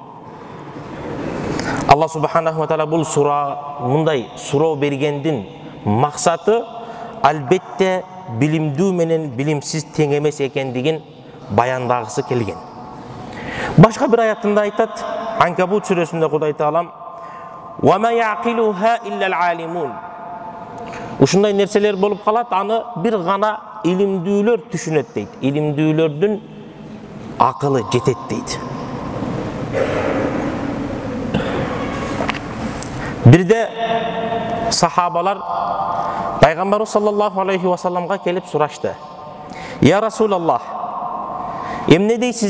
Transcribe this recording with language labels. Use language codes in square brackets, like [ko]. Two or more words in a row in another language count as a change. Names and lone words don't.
[ar] الله سبحانه وتعالى [ky] бул мындай суроо бергендин максаты албетте билимдүү менен билимсиз тең эмес экендигин баяндагысы келген. Башка бир аятында айтат, Анкабут сүрөсүндө Кудай таалам: [ar] "وما يعقلها إلا العالمون." [ky] Ушундай нерселер болуп калат, аны бир гана илимдүүлөр түшүнөт дейт. Илимдүүлөрдүн акылы жетет дейт. Бирде сахабалар пайгамбарыбыз [ar] صلى الله عليه وسلم [ky] келип сурашты: [ar] "يا رسول الله, [ky] эмне дейсиз?"